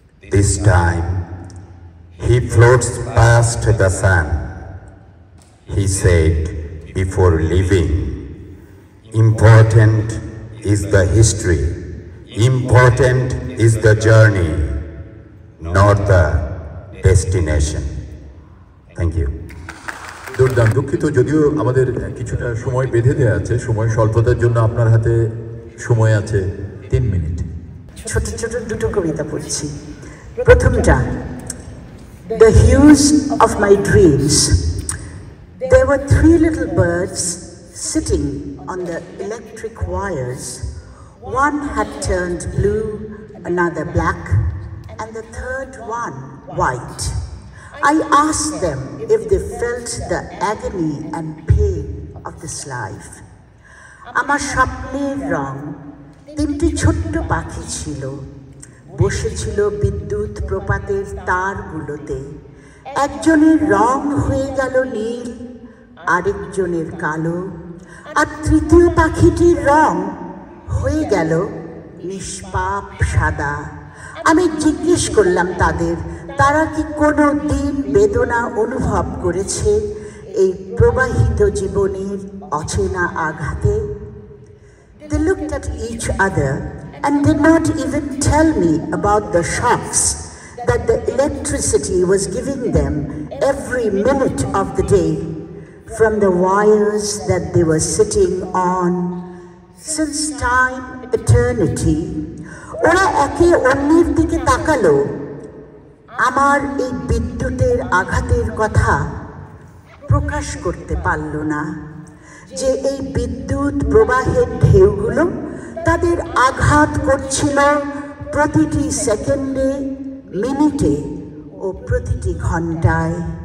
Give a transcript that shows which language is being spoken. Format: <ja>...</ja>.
<en>This time he floats past the sun. He said before leaving, Important is the history, important is the journey, not the destination. Thank you.</en> <bn>দুর্দান্ত। দুঃখিত, যদিও আমাদের কিছুটা সময় বেঁধে দেওয়া আছে, সময় স্বল্পতার জন্য আপনার হাতে সময় আছে 3 মিনিট। ছোট ছোট দুটো কবিতা পড়ছি। প্রথমটা,</bn> <en>The hues of my dreams. There were 3 little birds sitting on the electric wires. One had turned blue, another black, and the third one white. I asked them if they felt the agony and pain of this life.</en> <bn>আমার স্বপ্নের রং 3টি ছোট্ট পাখি ছিল, বসেছিল বিদ্যুৎ প্রপাতের তারগুলোতে। একজনের রং হয়ে গেল নীল, আরেকজনের কালো, আর তৃতীয় পাখিটির রং হয়ে গেল নিষ্পাপ সাদা। আমি জিজ্ঞেস করলাম তাদের, তারা কি কোনো দিন বেদনা অনুভব করেছে এই প্রবাহিত জীবনের অচেনা আঘাতে?</bn> <en>They looked at each other and did not even tell me about the shocks that the electricity was giving them every minute of the day from the wires that they were sitting on. Since time, eternity,</en> <bn>ওরা একে অন্যের দিকে তাকালো। আমার এই বিদ্যুতের আঘাতের কথা প্রকাশ করতে পারল না, যে এই বিদ্যুৎ প্রবাহের ঢেউগুলো তাদের আঘাত করছিল প্রতিটি সেকেন্ডে, মিনিটে ও প্রতিটি ঘন্টায়।</bn>